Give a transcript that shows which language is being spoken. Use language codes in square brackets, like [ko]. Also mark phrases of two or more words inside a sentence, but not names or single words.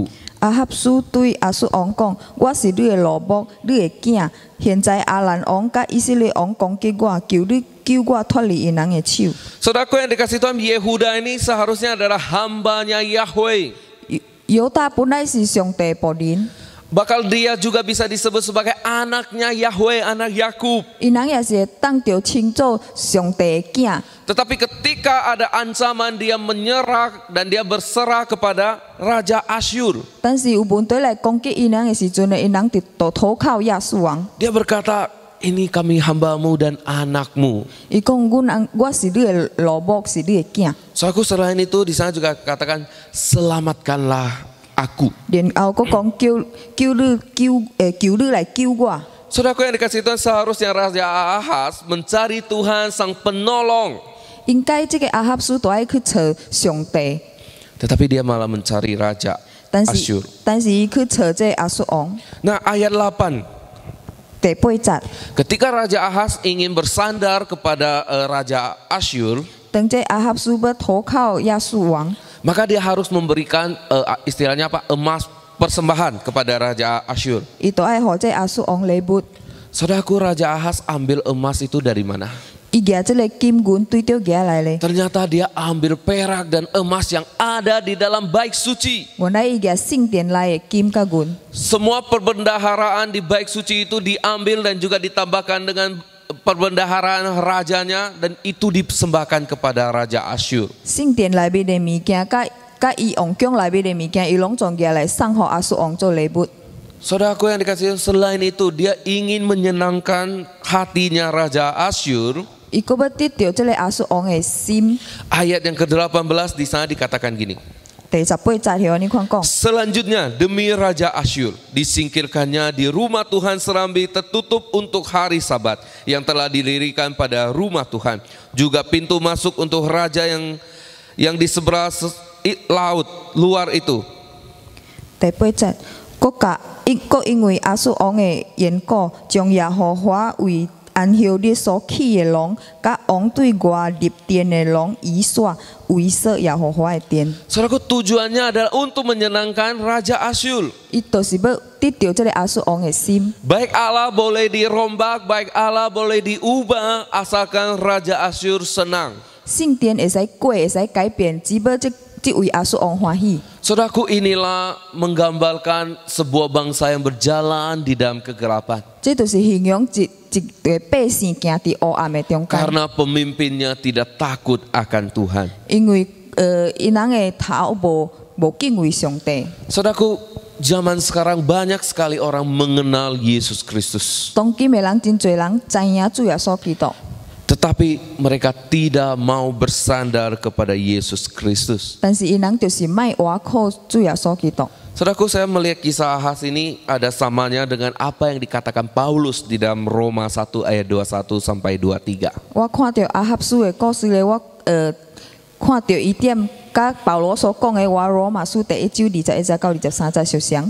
[nan] 阿哈斯對亞述王講，我是你嘅羅僕，你嘅囝，現在亞蘭王甲以色列王攻擊我，求你救我脫離因人嘅手。 [id] Saudaraku yang dikasih Tuhan, Yehuda ini seharusnya adalah hambanya Yahweh. [nan] 猶大本來是上帝僕人， [id] Bakal dia juga bisa disebut sebagai anaknya Yahweh, anak Yakub. [nan] 因人也是會當着稱做上帝嘅囝。 [id] Tetapi ketika ada ancaman, dia menyerah dan dia berserah kepada Raja Asyur. [nan] 但是有問題來攻擊因人嘅時陣呢，因人就投靠亞述王。 [id] Dia berkata, ini kami hambamu dan anakmu. [nan] 伊講我是你嘅羅僕，是你嘅囝。 [id] Soalku selain itu di sana juga katakan, selamatkanlah aku. [nan] 然後佢講求你來救我。 [id] Saudaraku yang dikasih Tuhan, seharusnya Raja Ahaz mencari Tuhan sang penolong. [nan] 應該這個亞哈斯都愛去找上帝， [id] Tetapi dia malah mencari Raja [nan] 但 [id] Asyur. [nan] 是伊去找這亞述王。 [id] Nah, ayat 8. [nan] 第8節， [id] Ketika Raja Ahaz ingin bersandar kepada Raja Asyur, [nan] 當這亞哈斯要投靠亞述王， [id] maka dia harus memberikan istilahnya apa, emas persembahan kepada Raja Asyur. [nan] 伊都愛予這亞述王禮物。 [id] Saudaraku, Raja Ahaz ambil emas itu dari mana? [nan] 伊舉這個金銀對著舉來咧， [id] Ternyata dia ambil perak dan emas yang ada di dalam bait suci. [nan] 原來伊舉聖殿內嘅金甲銀， [id] Semua perbendaharaan di bait suci itu diambil dan juga ditambahkan dengan perbendaharaan rajanya, dan itu dipersembahkan kepada Raja Asyur. [nan] 聖殿內面嘅物件，甲伊王宮內面嘅物件，伊攏總舉來送予亞述王做禮物。 [id] Saudaraku yang dikasih, selain itu dia ingin menyenangkan hatinya Raja Asyur. [nan] 伊閣要得到這個亞述王嘅心。 [id] Ayat yang ke-18 di sana dikatakan gini. [nan] 第18節有安尼款講。 [id] Selanjutnya, demi Raja Asyur, disingkirkannya di rumah Tuhan serambi tertutup untuk hari Sabat yang telah didirikan pada rumah Tuhan. Juga pintu masuk untuk raja yang di seberang laut luar itu. [nan] 第8節，國因為亞述王的緣故，將耶和華為安息日所起的龍，甲王對外立殿的龍移煞，為設耶和華的殿。 [id] Saudaraku, tujuannya adalah untuk menyenangkan Raja Asyur. [nan] 伊就是要得到這個亞述王的心。 [id] Baik Allah boleh dirombak, baik Allah boleh diubah, asalkan Raja Asyur senang. [nan] 聖殿會使過，會使改變，只要這位亞述王歡喜。 [id] Saudaraku, inilah menggambarkan sebuah bangsa yang berjalan di dalam kegelapan. [nan] 這就是形容一個百姓行佇黑暗的中間。 [id] Karena pemimpinnya tidak takut akan Tuhan. [nan] 因為因人的頭無敬畏上帝。 [id] Saudaraku, zaman sekarang banyak sekali orang mengenal Yesus Kristus. [nan] 當今的人真濟人知影主耶穌基督， [id] Tetapi mereka tidak mau bersandar kepada Yesus Kristus. [nan] 但是因人就是賣倚靠主耶穌基督。 [id] Saudaraku, saya melihat kisah Ahaz ini ada samanya dengan apa yang dikatakan Paulus di dalam Roma 1 ayat 21 sampai 23. [nan] 我看到亞哈書的故事咧，我看到伊點甲保羅所講的話，羅馬書第1章21節到23節相像。